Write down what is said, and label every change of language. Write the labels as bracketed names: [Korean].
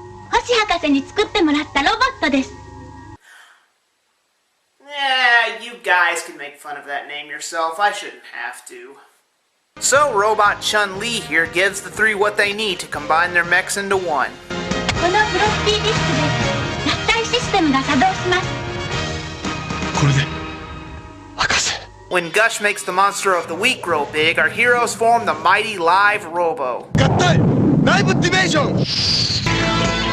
[Japanese] 星博士に作ってもらったロボットです。 [English] Yeah, you guys can make fun of that name yourself. I shouldn't have to. So, Robot Chun-Li here gives the 3 what they need to combine their mechs into one. [Japanese] このフロッピーディスクで合体システムが作動します。これで博士。 [English] When Gush makes the monster of the week grow big, our heroes form the mighty Live Robo. [Japanese] 合体ライブディメーション。